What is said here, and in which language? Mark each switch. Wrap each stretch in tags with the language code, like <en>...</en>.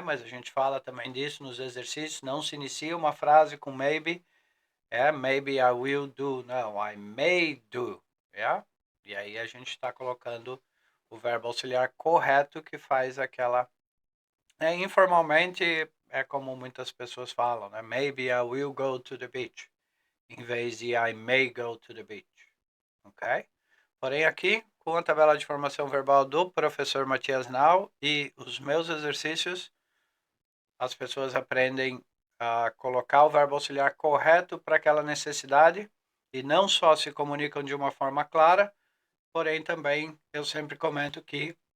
<pt>Mas a gente fala também disso nos exercícios. Não se inicia uma frase com maybe.</pt> <en>Maybe I will do.</en> <pt>Não,</pt> <en>I may do.</en> <pt>E aí a gente está colocando o verbo auxiliar correto que faz aquela... informalmente, é como muitas pessoas falam, né?</pt> <en>Maybe I will go to the beach.</en> <pt>Em vez de</pt> <en>I may go to the beach.</en> <pt>Ok? Porém, aqui, com a tabela de formação verbal do professor Matias Nau e os meus exercícios, as pessoas aprendem a colocar o verbo auxiliar correto para aquela necessidade e não só se comunicam de uma forma clara, porém também eu sempre comento que,</pt>